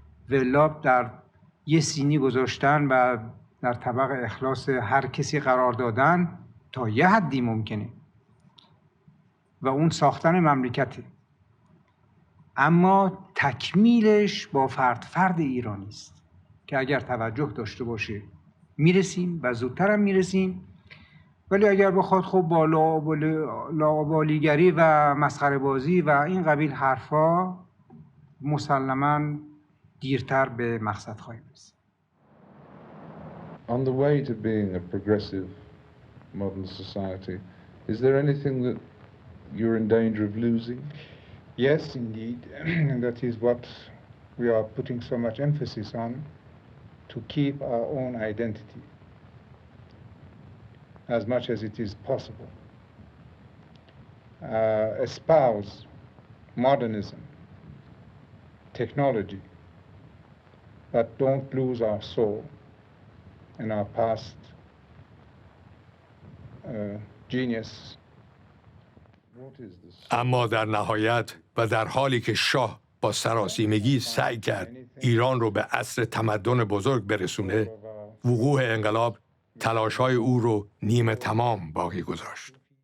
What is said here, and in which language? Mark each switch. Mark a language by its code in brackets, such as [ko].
[fa] ولا در یه سینی گذاشتن و در طبق اخلاص هر کسی قرار دادن تا یه حدی ممکنه و اون ساختن مملکته، اما تکمیلش با فرد ایرانی است که اگر توجه داشته باشه میرسیم و زودتر هم میرسیم. ولی اگر بخواد خب با لاابالیگری و مسخره بازی و این قبیل حرفا، مسلماً دیرتر به مقصد خواهیم رسید. [en] On the way to being a progressive modern society, is there anything that you're in danger of losing? Yes, indeed. And that is what we are putting so much emphasis on, to keep our own identity as much as it is possible. Espouse modernism, technology, but don't lose our soul and our past genius. [fa] اما در نهایت و در حالی که شاه با سراسیمگی سعی کرد ایران رو به عصر تمدن بزرگ برسونه، وقوع انقلاب تلاش‌های او رو نیمه تمام باقی گذاشت.